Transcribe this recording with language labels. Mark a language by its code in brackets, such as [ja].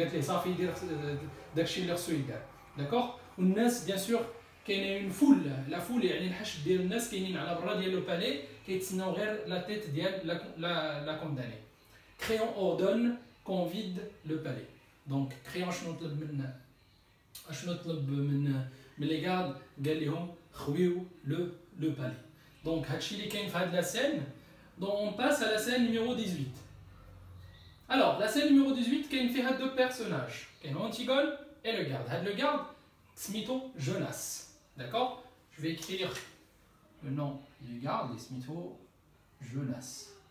[ar] قالت لي صافي دير داكشي اللي خصو يدار. داكوغ. والناس بيان سور كاينه اون فول، لا فول يعني الحشد ديال الناس كاينين على برا ديال لو بالي كيتسناو غير لا تيت ديال لا كونداني. [fr] Créon ordonne qu'on vide le palais. [ar] دونك Créon شنو طلب من لي غارد؟ قال لهم خويو لو بالي. [fr] Donc, la scène. Donc, on passe à la scène numéro 18. Alors, la scène numéro 18, il y a deux personnages. Il y a Antigone et le garde. Le garde, Smito Jonas. D'accord? Je vais écrire le nom du garde, Smito Jonas.